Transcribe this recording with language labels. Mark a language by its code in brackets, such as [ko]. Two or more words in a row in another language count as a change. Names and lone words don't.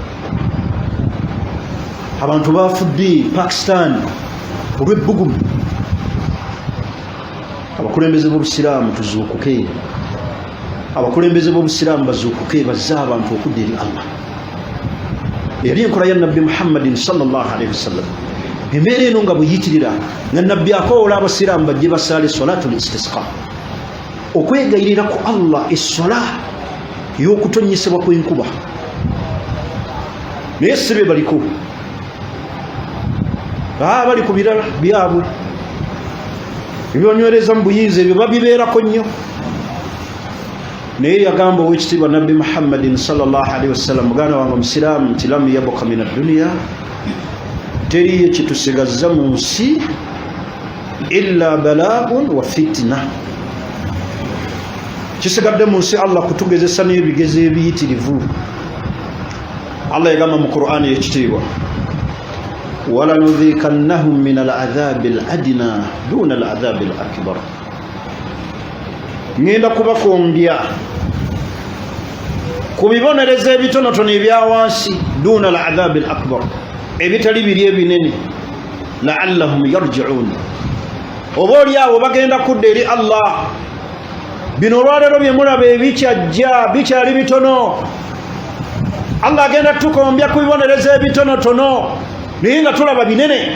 [lg] Abantu bafudde Pakistan olw'ebbugumu. Abakulembeze b'Obusiraamu tuzuukuke, abakulembeze b'Obusiraamu bazuukuke, bazze abantu okudda eri Allah. Yali enkola ya Nabbi Muhammadin [ar] صلى الله عليه وسلم. [lg] Embeera eno nga bweyitirira nga Nabbi akoola Abasiraamu bajje basaale [ar] صلاة الاستسقاء, [lg] okwegayirira ku Allah essola y'okutonnyesebwa kw'enkuba. Naye si be baliko, bali ku birala byabwe ebyonywereza mu buyinza, ebyo babibeerako nnyo. Naye yagamba ow'ekitiibwa Nabbi Muhammadin [ar] صلى الله عليه وسلم, [lg] muganda wange Omusiraamu, nti [ar] لم يبق من الدنيا, [lg] teriyo kitusigazza mu nsi [ar] إلا بلاء وفتنة. [lg] Kisigadde mu nsi Allah kutugezesa n'ebigezo ebiyitirivu. Allah yagamba mu Qur'ani y'ekitiibwa, [ar] ولنذيقنهم من العذاب الأدنى دون العذاب الأكبر. [lg] Ngenda kubakongya ku bibonereza ebitonotono ebya wansi, [ar] دون العذاب الأكبر, [lg] ebitali biri ebinene. [ar] لعلهم يرجعون. [lg] Oboli abo bagenda kudda eri Allah. Bino olwaleero bye mulaba ebikyajja bikyali bitono. Allah agenda tukombya ku bibonerezo ebitonotono naye nga tulaba binene.